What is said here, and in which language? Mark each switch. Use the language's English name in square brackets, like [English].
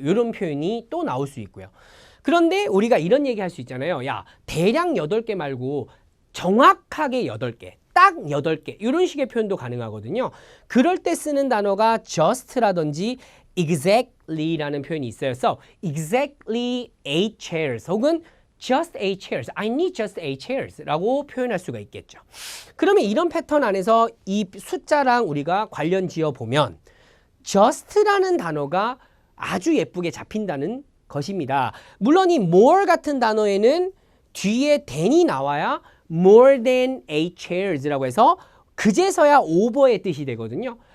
[Korean] 이런 표현이 또 나올 수 있고요. 그런데 우리가 이런 얘기 할 수 있잖아요. 야, 대략 8개 말고 정확하게 8개. 딱 8개 이런 식의 표현도 가능하거든요. 그럴 때 쓰는 단어가 just라든지 exactly라는 표현이 있어요. [English] So, exactly 8 chairs [Korean] 혹은 [English] just 8 chairs, I need just 8 chairs [Korean] 라고 표현할 수가 있겠죠. 그러면 이런 패턴 안에서 이 숫자랑 우리가 관련 지어보면 just라는 단어가 아주 예쁘게 잡힌다는 것입니다. 물론 이 more 같은 단어에는 뒤에 than이 나와야 [English] more than 8 chairs [Korean] 라고 해서 그제서야 over의 뜻이 되거든요.